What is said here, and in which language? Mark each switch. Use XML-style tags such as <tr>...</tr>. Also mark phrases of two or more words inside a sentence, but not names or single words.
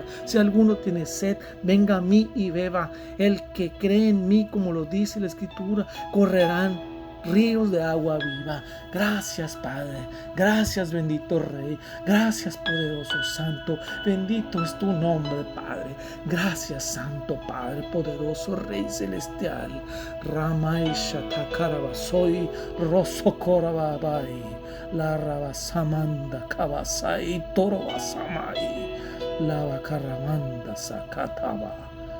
<es>Si alguno tiene sed, venga a mí y beba. El que cree en mí, como lo dice la Escritura, correrán ríos de agua viva. Gracias, Padre. Gracias, bendito Rey. Gracias, poderoso Santo. Bendito es tu nombre, Padre. Gracias, Santo Padre, poderoso Rey celestial. Ramay Shatakarabasoy Rosokorababai La Rabasamanda Kabasai Torobasamai La Bakaramanda Sakataba.</es>